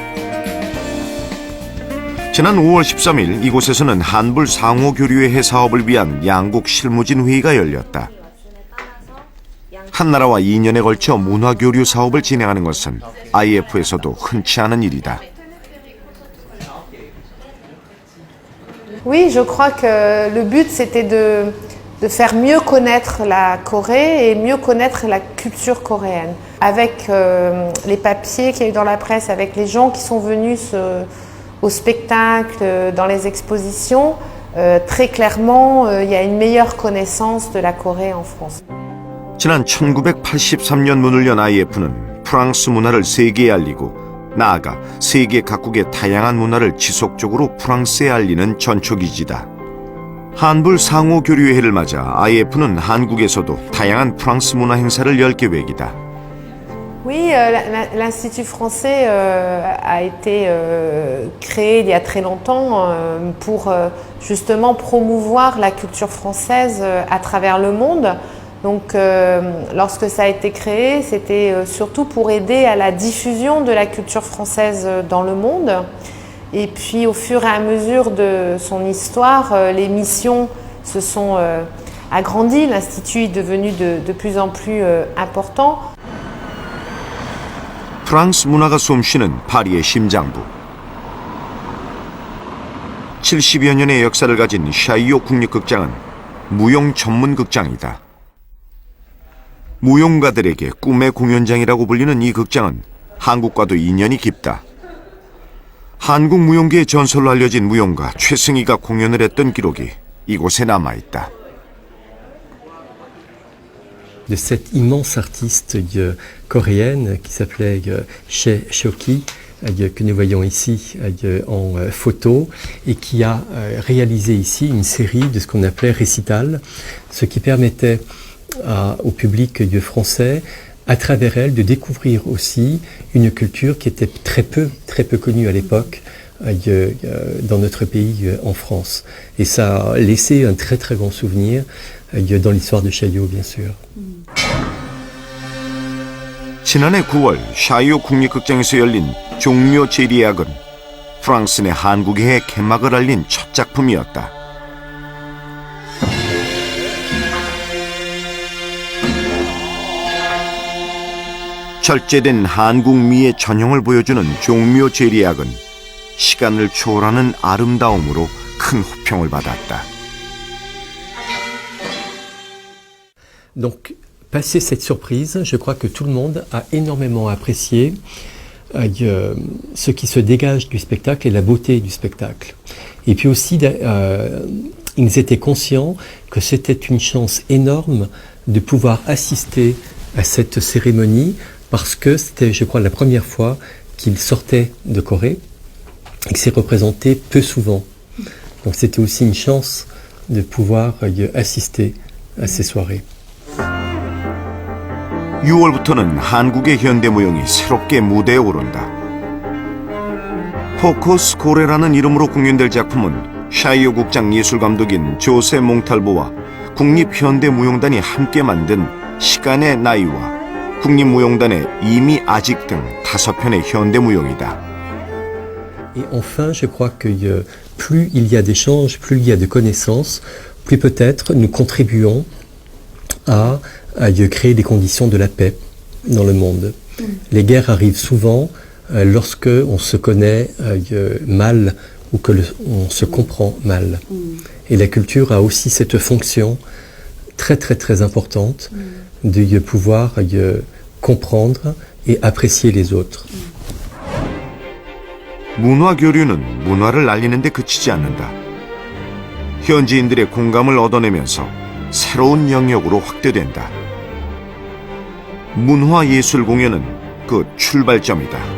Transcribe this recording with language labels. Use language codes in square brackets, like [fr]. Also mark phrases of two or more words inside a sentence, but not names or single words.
[ko] 지난 5월 13일 이곳에서는 한불 상호 교류의 해 사업을 위한 양국 실무진 회의가 열렸다. 한 나라와 2년에 걸쳐 문화 교류 사업을 진행하는 것은 IF에서도 흔치 않은 일이다. [fr] Oui, je crois que le but c'était de faire mieux connaître la Corée et mieux connaître la culture coréenne. Avec les papiers qu'il y a eu dans la presse, avec les gens qui sont venus au spectacle, dans les expositions, très clairement, il y a une meilleure connaissance de la Corée en France. [ko] 지난 1983년 문을 연 IF는 프랑스 문화를 세계에 알리고 나아가 세계 각국의 다양한 문화를 지속적으로 프랑스에 알리는 전초기지다. 한불 상호교류회를 맞아 IF는 한국에서도 다양한 프랑스 문화 행사를 열 계획이다. [fr] Oui, l'Institut français a été créé il y a très longtemps pour justement promouvoir la culture française à travers le monde. Donc lorsque ça a été créé, c'était surtout pour aider à la diffusion de la culture française dans le monde. Et puis au fur et à mesure de son histoire, les missions se sont agrandies. L'Institut est devenu de plus en plus important. [ko] 프랑스 문화가 숨쉬는 파리의 심장부. 70여 년의 역사를 가진 샤이오 국립극장은 무용 전문 극장이다. 무용가들에게 꿈의 공연장이라고 불리는 이 극장은 한국과도 인연이 깊다. 한국 무용계의 전설로 알려진 무용가 최승희가 공연을 했던 기록이 이곳에 남아있다. [fr] De cette immense artiste coréenne qui s'appelait Chae Seok-hee, que nous voyons ici en photo, et qui a réalisé ici une série de ce qu'on appelait récital, ce qui permettait au public français, à travers elle, de découvrir aussi une culture qui était très peu connue à l'époque dans notre pays, en France. Et ça a laissé un très très grand souvenir dans l'histoire de Chaillot, bien sûr. [ko] 지난해 9월 샤이오 국립극장에서 열린 종묘 제리악은 프랑스 내 한국의 개막을 알린 첫 작품이었다. 절제된 한국 미의 전형을 보여주는 종묘 제리악은 시간을 초월하는 아름다움으로 큰 호평을 받았다. [fr] Donc, passé cette surprise, je crois que tout le monde a énormément apprécié ce qui se dégage du spectacle et la beauté du spectacle. Et puis aussi, ils étaient conscients que c'était une chance énorme de pouvoir assister à cette cérémonie parce que c'était, je crois, la première fois qu'ils sortaient de Corée et que c'est représenté peu souvent. Donc c'était aussi une chance de pouvoir assister à ces soirées. [ko] 6월부터는 한국의 현대무용이 새롭게 무대에 오른다. 포커스 고레라는 이름으로 공연될 작품은 샤이오 국장 예술감독인 조세 몽탈보와 국립현대무용단이 함께 만든 시간의 나이와 국립무용단의 이미 아직 등 5편의 현대무용이다. [fr] Et enfin, je crois que plus il y a d'échanges, plus il y a de connaissances, plus peut-être nous contribuons à créer des conditions de la paix dans le monde. Les guerres arrivent souvent lorsque on se connaît mal ou que on se comprend mal. Et la culture a aussi cette fonction très très très importante de pouvoir comprendre et apprécier les autres. [ko] 문화 교류는 문화를 알리는 데 그치지 않는다. 현지인들의 공감을 얻어내면서 새로운 영역으로 확대된다. 문화예술 공연은 그 출발점이다.